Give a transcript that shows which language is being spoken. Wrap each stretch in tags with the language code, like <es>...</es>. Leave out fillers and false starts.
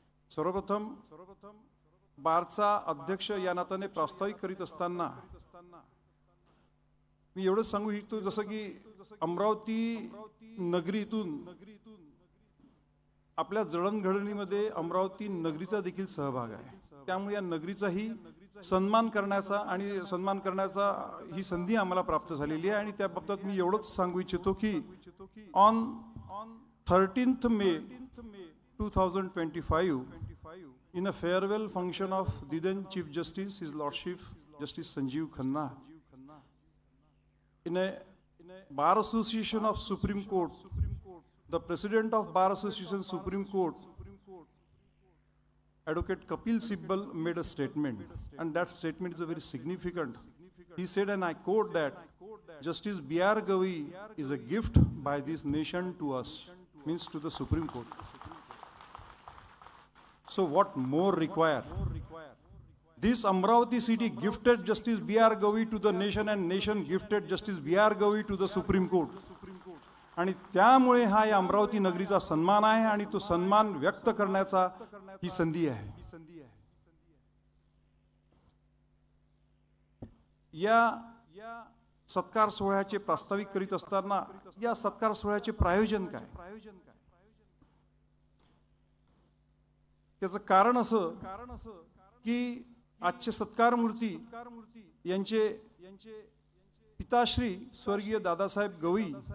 <mr>सर्वप्रथम बारचा अध्यक्ष या नात्याने प्रास्ताविक करीत असताना मी एवढंच सांगू इच्छितो जसं की अमरावती नगरीतून आपल्या जडणघडणीमध्ये अमरावती नगरीचा देखील सहभाग आहे। त्यामुळे या नगरीचाही सन्मान करण्याचा ही संधी आम्हाला प्राप्त झालेली आहे आणि त्या बाबतीत मी एवढंच सांगू इच्छितो की</mr> <en>On 13th May 2025 in a farewell function of the then Chief Justice, His Lordship Justice Sanjeev Khanna, in a Bar Association of Supreme Court, the President of Bar Association Supreme Court, Advocate Kapil Sibal, made a statement, and that statement is very significant. He said, and I quote that, Justice B.R. Gavi is a gift by this nation to us, means to the Supreme Court. So what more require? This Amravati city gifted Justice B.R. Gavi to the nation and nation gifted Justice B.R. Gavi to the Supreme Court.</en> <mr>आणि त्यामुळे हा या अमरावती नगरीचा सन्मान आहे आणि तो सन्मान व्यक्त करण्याचा ही संधी आहे। या सत्कार सोहळ्याचे प्रास्ताविक करीत असताना या सत्कार सोहळ्याचे प्रायोजन काय, त्याचं कारण असं की आजचे सत्कार मूर्ती यांचे पिताश्री स्वर्गीय दादासाहेब गवई</mr>